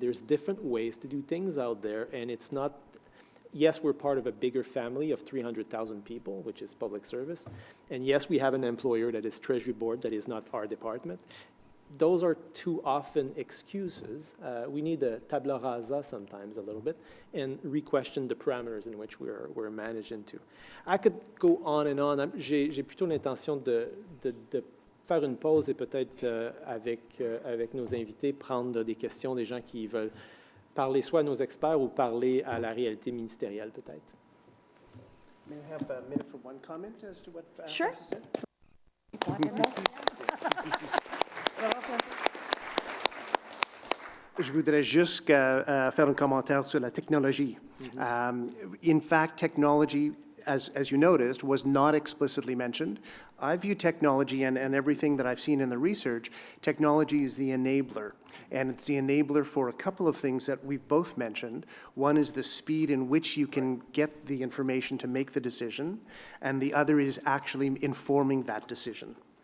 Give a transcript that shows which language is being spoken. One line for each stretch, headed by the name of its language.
English: There's different ways to do things out there, and it's not. Yes, we're part of a bigger family of 300,000 people, which is public service, and yes, we have an employer that is Treasury Board that is not our department. Those are too often excuses. We need a tabula rasa sometimes a little bit and re-question the parameters in which we're managed into. I could go on and on.
French: J'ai plutôt l'intention de faire une pause et peut-être avec nos invités prendre des questions des gens qui veulent parler soit à nos experts ou parler à la réalité ministérielle peut-être.
English: May I have a minute for one comment as to what Sure. said?
French: Je voudrais juste faire un commentaire sur la technologie.
English: In fact, technology as you noticed, was not explicitly mentioned. I view technology and everything that I've seen in the research, technology is the enabler. And it's the enabler for a couple of things that we've both mentioned. One is the speed in which you can get the information to make the decision, and the other is actually informing that decision.